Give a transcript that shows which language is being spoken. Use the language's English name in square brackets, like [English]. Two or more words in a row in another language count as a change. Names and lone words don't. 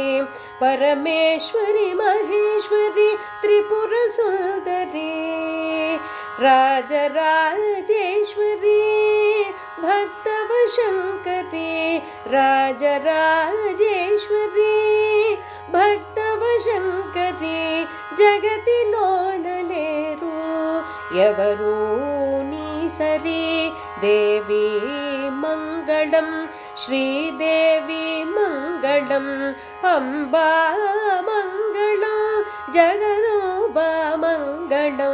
[Kannada] ಪರಮೇಶ್ವರಿ ಮಹೇಶ್ವರಿ ತ್ರಿಪುರ ಸುಂದರಿ. ರಾಜರಾಜೇಶ್ವರಿ ಭಕ್ತವ ಶಂಕರಿ. ರಾಜರಾಜೇಶ್ವರಿ ಭಕ್ತವ ಶಂಕರಿ. [Telugu] జగతిలోనలేరు ఎవరు నీ సరి. దేవి మంగళం, శ్రీదేవి మంగళం. అంబా మంగళం, జగదంబా మంగళం.